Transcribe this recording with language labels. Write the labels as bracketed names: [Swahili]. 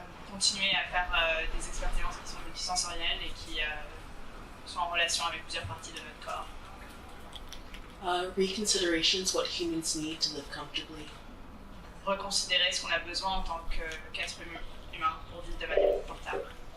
[French] Continuer à faire des expériences qui sont multisensorielles et qui sont en relation avec plusieurs parties de notre corps. [English] Reconsiderations what humans need to live comfortably. [French] Reconsidérer ce qu'on a besoin en tant qu'être humain pour vivre de manière confortable.